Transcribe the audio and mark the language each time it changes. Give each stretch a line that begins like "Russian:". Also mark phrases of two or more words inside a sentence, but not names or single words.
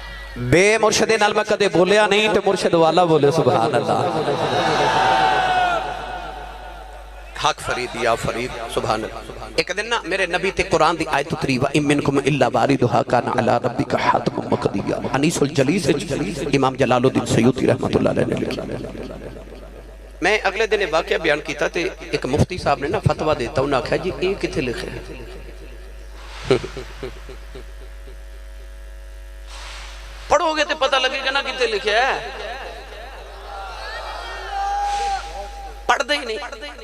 Punjabi: بے مرشد نال میں کدے بولیا نہیں تو مرشد والا بولے
Arabic: سبحان اللہ۔
Punjabi: حق فرید یا فرید
Arabic: سبحان اللہ۔
Punjabi: ایک دن نا میرے نبی تے قرآن دی آیت اتری
Arabic: وَإِن مِّنكُمْ إِلَّا وَارِدُهَا كَانَ عَلَىٰ رَبِّكَ حَتْمًا مَّقْضِيًّا۔
Punjabi: انیس الجلیس امام جلال الدین سیوطی رحمۃ اللہ علیہ نے لکھا۔ میں اگلے دن واقعہ بیان کیتا تے ایک مفتی صاحب نے نا فتوہ دیتا انہوں نے کہا جی یہ کتھے لکھے ہیں؟ پڑھو گے تے پتہ لگے گا نا کتھے لکھے ہے، پڑھ دے ہی نہیں۔